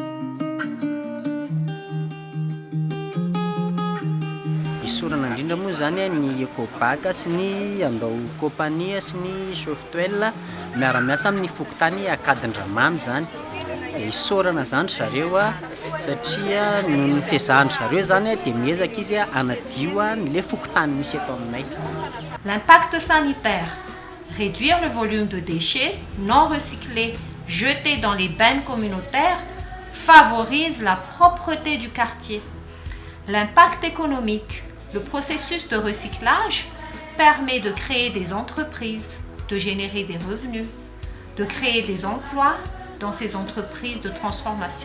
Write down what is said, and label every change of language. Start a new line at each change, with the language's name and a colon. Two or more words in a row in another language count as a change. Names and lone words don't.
Malagasy: Isorana indrindra moa zany ny ekobaka sy ny andao kompania sy ny software miara-miasa amin'ny fokontany akadin-dramamy zany. Isorana zany zareo satria noho ny fiezahany zareo zany dia miezaka izy hanadio ny fokontany misy eto aminay.
French: L'impact sanitaire, réduire le volume de déchets non recyclés jetés dans les bennes communautaires favorise la propreté du quartier. L'impact économique, le processus de recyclage permet de créer des entreprises, de générer des revenus, de créer des emplois dans ces entreprises de transformation.